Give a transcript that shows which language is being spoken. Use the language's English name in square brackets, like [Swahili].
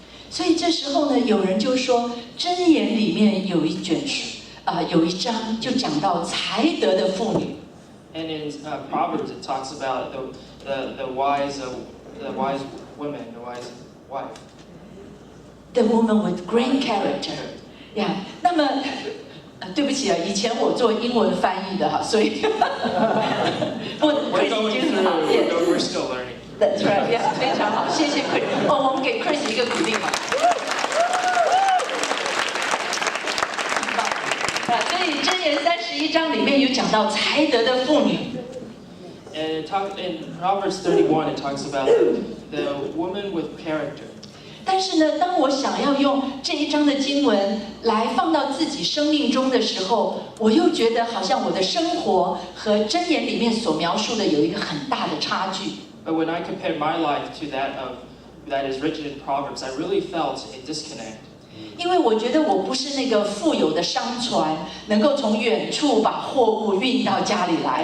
[Chinese] 所以这时候呢，有人就说，箴言里面有一卷书有一章就讲到才德的妇女。 [English] And in Proverbs, it talks about the wise woman, the wise wife. The woman with great character. [Chinese] 呀，那么对不起啊，以前我做英文翻译的哈，所以 [English] We're still learning. That's right. [Chinese] Yeah, 非常好，谢谢 Chris。哦，我们给 Chris 一个鼓励嘛。所以箴言31章里面有讲到才德的妇女。 [English] And in Proverbs 31, it talks about the woman with character. [Chinese] 但是呢，当我想要用这一章的经文来放到自己生命中的时候，我又觉得好像我的生活和箴言里面所描述的有一个很大的差距。 [English] But when I compared my life to that is written in Proverbs, I really felt a disconnect. [Chinese] 因为我觉得我不是那个富有的商船，能够从远处把货物运到家里来。